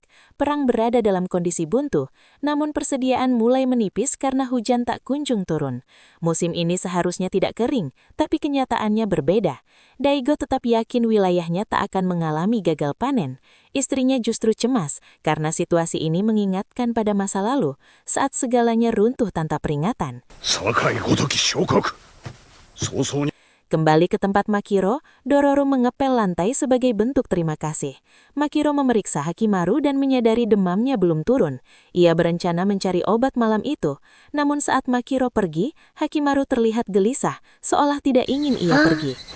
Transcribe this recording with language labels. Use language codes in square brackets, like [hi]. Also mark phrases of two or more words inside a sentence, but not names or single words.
[id] Perang berada dalam kondisi buntu, namun persediaan mulai menipis karena hujan tak kunjung turun. Musim ini seharusnya tidak kering, tapi kenyataannya berbeda. Daigo tetap yakin wilayahnya tak akan mengalami gagal panen. Istrinya justru cemas karena situasi ini mengingatkan pada masa lalu, saat segalanya runtuh tanpa peringatan. [ja] 堺ごとき小国早々に [id] Kembali ke tempat Makiro, Dororo mengepel lantai sebagai bentuk terima kasih. Makiro memeriksa Hakimaru dan menyadari demamnya belum turun. Ia berencana mencari obat malam itu. Namun saat Makiro pergi, Hakimaru terlihat gelisah, seolah tidak ingin ia pergi.